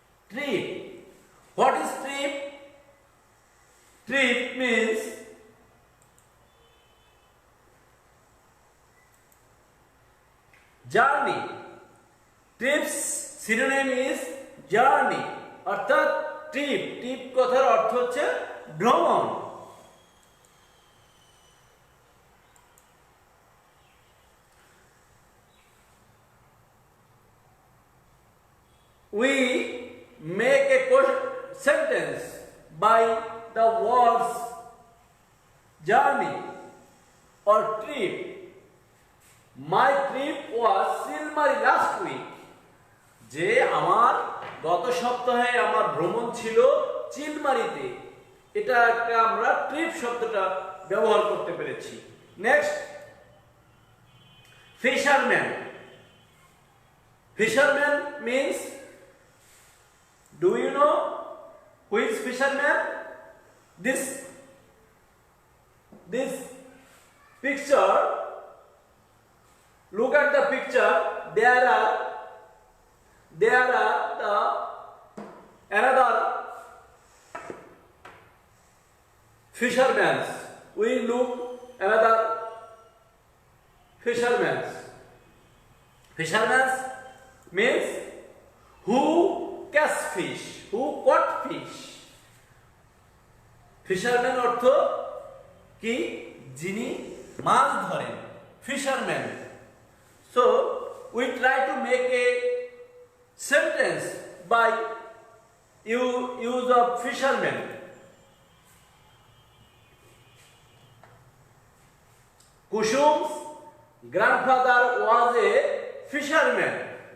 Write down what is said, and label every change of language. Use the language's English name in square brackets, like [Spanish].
[English] Trip. What is trip? Trip means journey. Trips synonym is journey. [Bangla] অর্থাৎ trip trip কথার অর্থ হচ্ছে ভ্রমণ। [English] We make a sentence by the words journey or trip. My trip was Silmari last week. [Bangla] যে আমার গত সপ্তাহে আমার ভ্রমণ ছিল চিলমারিতে, এটা একটা আমরা ট্রিপ শব্দটা ব্যবহার করতে পেরেছি। [English] Next, fisherman. Fisherman means, do you know who is fisherman? This picture, look at the picture. There are the another fishermen. We look another fishermen. Fishermen means who catch fish, who caught fish. [Bangla] Fisherman অর্থ কি? যিনি মাছ ধরেন, fisherman. [English] So we try to make a sentence by use of fisherman. Kusum's grandfather was a fisherman.